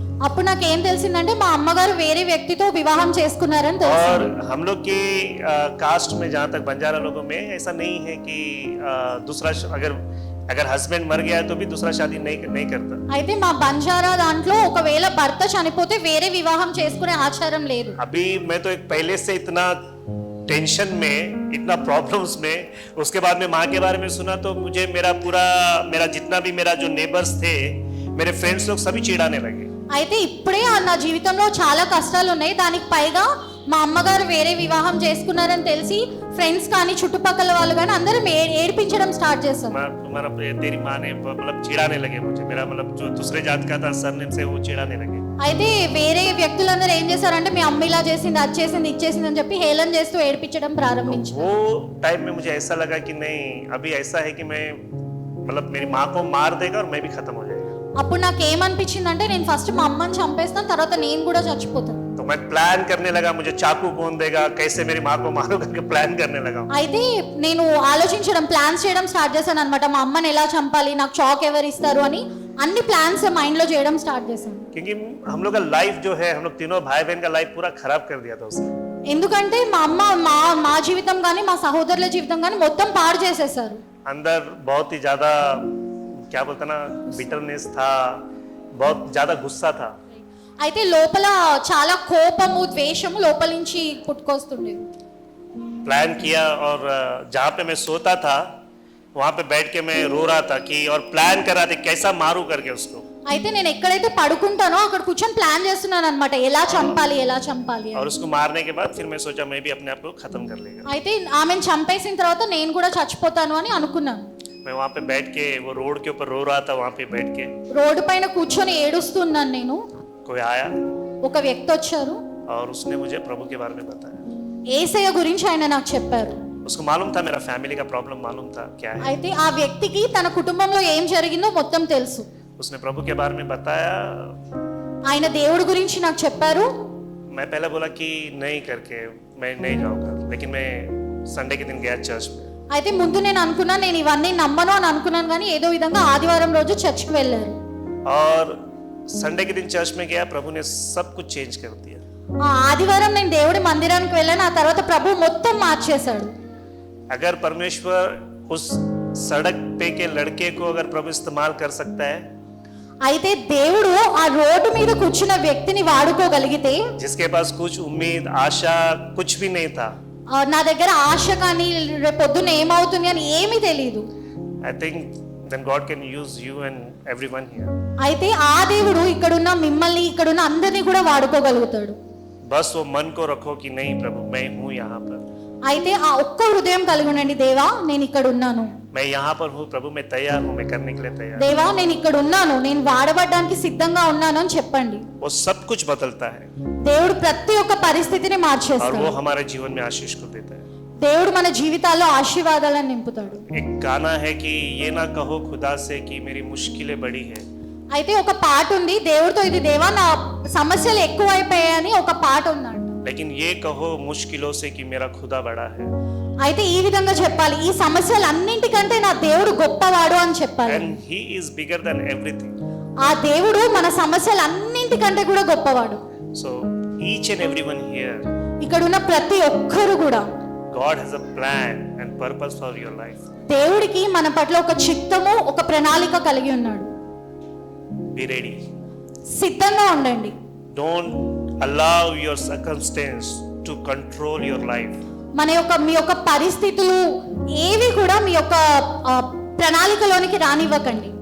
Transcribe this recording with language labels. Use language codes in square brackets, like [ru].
[te] అప్పుడు నాకు ఏం తెలిసిందంటే మా అమ్మగారు వేరే వ్యక్తితో వివాహం చేసుకున్నారని [hi] और [te] తెలిసింది. [hi] हम लोग की कास्ट में, जहाँ तक बंजारा लोगों में, ऐसा नहीं है कि दूसरा अगर हस्बैंड मर गया तो भी दूसरा शादी नहीं करता। [te] అయితే మా బంజారా దాంట్లో ఒకవేళ భర్త చనిపోతే వేరే వివాహం చేసుకునే ఆచారం లేదు. [hi] अभी मैं तो एक पहले से इतना टेंशन में, इतना प्रॉब्लम्स में, उसके बाद में माँ के बारे में सुना तो मुझे मेरा जितना भी मेरा जो नेबर्स थे, मेरे फ्रेंड्स लोग सभी चिढ़ाने लगे। [te] అయితే ఇప్పుడే నా జీవితంలో చాలా కష్టాలు ఉన్నాయి, దానికి పైగా మా అమ్మగారు వేరే వివాహం చేసుకున్నారని తెలిసి ఫ్రెండ్స్ కానీ చుట్టుపక్కల వాళ్ళు కానీ అందరూ ఏడిపించడం స్టార్ట్ చేశారు. [hi] मतलब तेरी माँ ने मतलब चिढ़ाने लगे मुझे, मेरा मतलब जो दूसरे जात का था सरनेम से वो चिढ़ाने लगे। [te] అయితే వేరే వ్యక్తులందరూ ఏం చేశారంటే మీ అమ్మ ఇలా చేసింది, అది చేసింది, ఇది చేసింది అని చెప్పి హేళన చేస్తూ ఏడిపించడం ప్రారంభించారు. [hi] वो टाइम में मुझे ऐसा लगा कि नहीं, अभी ऐसा है कि मैं मतलब मेरी माँ को मार देगा और मैं भी खत्म हो जाएगा। [te] అప్పుడు నాకు ఏమనిపించిందంటే నేను ఫస్ట్ మా అమ్మని చంపేస్తాను, తర్వాత నేను కూడా చచ్చిపోతాను. [hi] तो मैं प्लान करने लगा, मुझे चाकू कौन देगा, कैसे मेरी माँ को मारूंगा करके प्लान करने लगा। [te] అయితే నేను ఆలోచించడం, ప్లాన్స్ చేయడం స్టార్ట్ చేశాను అనమాట. మా అమ్మని ఎలా చంపాలి, నాకు చాక్ ఎవరు ఇస్తారు అని అన్ని ప్లాన్స్ మైండ్ లో చేయడం స్టార్ట్ చేశాను. [hi] क्योंकि हम लोग का लाइफ जो है, हम लोग तीनों भाई बहन का लाइफ पूरा खराब कर दिया था उसने। [te] ఎందుకంటే మా అమ్మ మా జీవితం కానీ మా సహోదరుల జీవితం కానీ మొత్తం పాడు చేసేసారు. [hi] अंदर बहुत ही ज्यादा क्या बोलते ना, बिटरनेस था, बहुत ज्यादा गुस्सा था। [te] అయితే లోపల చాలా కోపము, ద్వేషము లోపల నుంచి పుట్టుకొస్తుండేది. [hi] प्लान किया और जहाँ पे मैं सोता था वहाँ पे बैठ के मैं रो रहा था कि, और प्लान कर रहा था कैसा मारूं करके उसको। [te] అయితే నేను ఎక్కడైతే పడుకుంటానో అక్కడ కూర్చొని ప్లాన్ చేస్తున్నాను అనమాట, ఎలా చంపాలి అని. [hi] और उसको मारने के बाद फिर मैं सोचा मैं भी अपने आप को खत्म कर लेगा। [te] అయితే ఆమెను చంపేసిన తర్వాత నేను కూడా చచ్చిపోతాను అని అనుకున్నాను. [hi] मैं वहाँ पे बैठ के वो रोड के ऊपर रो रहा था, वहाँ पे बैठ के [te] రోడ్డు పైన కూర్చొని ఏడుస్తున్నాను నేను. [hi] कोई आया [te] ఒక వ్యక్తి వచ్చారు, [hi] और उसने मुझे प्रभु के बारे में बताया। [te] యేసయ్య గురించి ఆయన నాకు చెప్పారు. [hi] उसको मालूम था, मेरा फैमिली का प्रॉब्लम मालूम था क्या है। [te] అయితే ఆ వ్యక్తికి తన కుటుంబంలో ఏం జరిగిందో మొత్తం తెలుసు. [hi] उसने प्रभु के बारे में बताया। [te] ఆయన దేవుడి గురించి నాకు చెప్పారు. [hi] मैं पहले बोला कि नहीं करके मैं नहीं जाऊंगा, लेकिन मैं संडे के दिन गया चर्च में। [te] అయితే ముందు నేను అనుకున్నాను, నేను ఇవన్నీ నమ్మను అని అనుకున్నాను, కానీ ఏదో విధంగా ఆదివారం రోజు చర్చికి వెళ్ళారు. [hi] और संडे के दिन चर्च में गया, प्रभु ने सब कुछ चेंज कर दिया। [te] ఆ ఆదివారం నేను దేవుడి మందిరానికి వెళ్ళాను, ఆ తర్వాత ప్రభు మొత్తం మార్చేశాడు. [hi] अगर परमेश्वर उस सड़क पे के लड़के को अगर प्रभु इस्तेमाल कर सकता है, [te] అయితే దేవుడు ఆ రోడ్డు మీద కూర్చున్న వ్యక్తిని వాడుకోగలిగితే, [hi] जिसके पास कुछ उम्मीद आशा कुछ भी नहीं था, [te] నా దగ్గర ఆశ కానీ రేపు పొద్దున్న ఏమవుతుంది అని ఏమీ తెలియదు, [en] I think then God can use you and everyone here. [te] అయితే ఆ దేవుడు ఇక్కడున్న మిమ్మల్ని, ఇక్కడున్న అందరినీ కూడా వాడుకోగలుగుతాడు. [hi] बस वो मन को रखो कि नहीं प्रभु मैं हूँ यहाँ पर, [te] అయితే ఆ ఒక్క హృదయం కలిగి ఉండండి, దేవా నేను ఇక్కడ ఉన్నాను, [hi] मैं यहाँ पर हूँ प्रभु, मैं तैयार हूँ, मैं करने के लिए तैयार। [te] దేవా నేను ఇక్కడ ఉన్నాను, నేను వాడబడడానికి సిద్ధంగా ఉన్నాను అని చెప్పండి. [hi] वो सब कुछ बदलता है [te] దేవుడు ప్రతి ఒక్క పరిస్థితిని [hi] और [te] మార్చేస్తాడు. [hi] वो हमारे जीवन में आशीष को देता है। [te] దేవుడు మన జీవితాల్లో ఆశీర్వాదాలను నింపుతాడు. [hi] एक गाना है कि ये ना कहो खुदा से कि मेरी मुश्किलें बड़ी है। [te] అయితే ఒక పాట ఉంది, దేవుడితో ఇది దేవా నా సమస్యలు ఎక్కువైపోయాయని ఒక పాట ఉందంట. [hi] लेकिन ये कहो मुश्किलों से कि मेरा खुदा बड़ा है। [te] అయితే ఈ విధంగా చెప్పాలి, ఈ సమస్యలన్నింటికంటే నా దేవుడు గొప్పవాడు అని చెప్పాలి. [en] And he is bigger than everything. [te] ఆ దేవుడు మన సమస్యలన్నింటికంటే కూడా గొప్పవాడు. [en] So each and everyone here, [te] ఇక్కడ ఉన్న ప్రతి ఒక్కరు కూడా [en] God has a plan and purpose for your life. [te] దేవుడికి మన పట్ల ఒక చిత్తము, ఒక ప్రణాళిక కలిగి ఉన్నాడు. [en] Be ready. [te] సిద్ధంగా ఉండండి. [en] Don't allow your circumstance to control your life. [te] మీ యొక్క పరిస్థితులు ఏవి కూడా మీ యొక్క ప్రణాళికలోనికి రానివ్వకండి.